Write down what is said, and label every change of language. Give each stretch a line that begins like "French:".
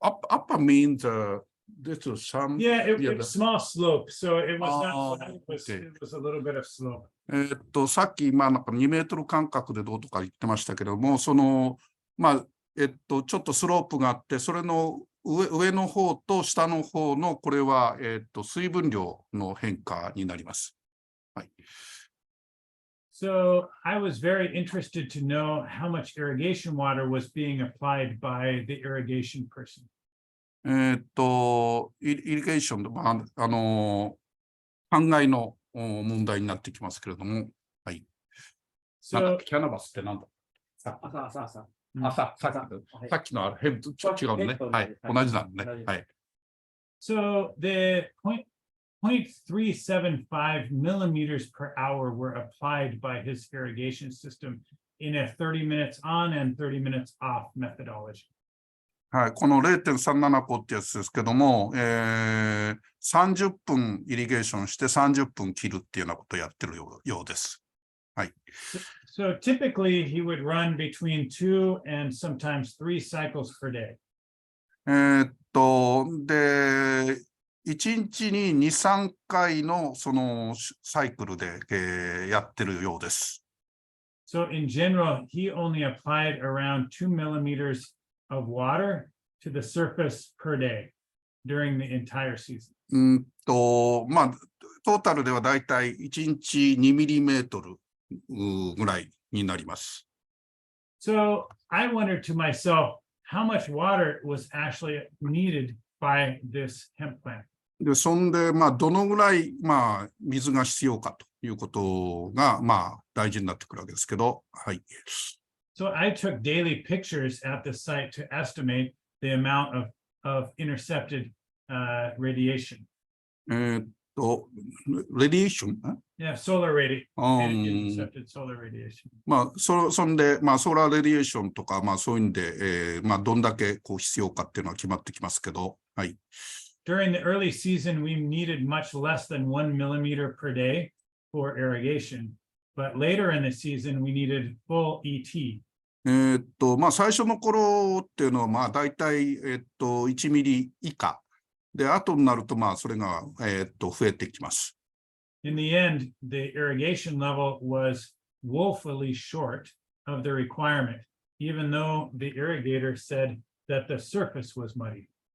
English: Upper means this is some. Yeah, it was small slope, so it was not. Okay. It was a little bit of slope.
Japanese: さっき、まあ、なんか2メートル間隔でどうとか言ってましたけども、まあ、ちょっとスロープがあって、それの上の方と下の方の、これは、水分量の変化になります。はい。
English: So I was very interested to know how much irrigation water was being applied by the irrigation person.
Japanese: イリゲーションの、まあ、灌漑の問題になってきますけれども、はい。
English: So
Japanese: キャナバスってなんだ？さっきのあれ、ヘブとちょっと違うのね。はい。同じなんね。はい。
English: So the 0.375 millimeters per hour were applied by his irrigation system in a 30 minutes on and 30 minutes off methodology.
Japanese: はい、この 0.37 個ってやつですけども、30分イリゲーションして30分切るっていうようなことをやってるようです。はい。
English: So typically he would run between 2 and sometimes 3 cycles per day.
Japanese: で、1日に2、3回のそのサイクルで、やってるようです。
English: So in general, he only applied around 2 millimeters of water to the surface per day during the entire season.
Japanese: まあ、トータルではだいたい1日2ミリメートルぐらいになります。
English: So I wondered to myself how much water was actually needed by this hemp plant.
Japanese: で、そんで、どのぐらい、水が必要かということが、大事になってくるわけですけど、はい。
English: So I took daily pictures at the site to estimate the amount of intercepted radiation. レディエーション Yeah, solar radiation. Intercepted solar radiation.
Japanese: そんで、ソーラーレディエーションとか、そういうんで、どんだけこう必要かっていうのは決まってきますけど、はい。
English: During the early season, we needed much less than 1 millimeter per day for irrigation, but later in the season, we needed full ET.
Japanese: 最初の頃っていうのは、だいたい、1ミリ以下。で、後になると、それが、増えてきます。
English: In the end, the irrigation level was woefully short of the requirement, even though the irrigator said that the surface was muddy.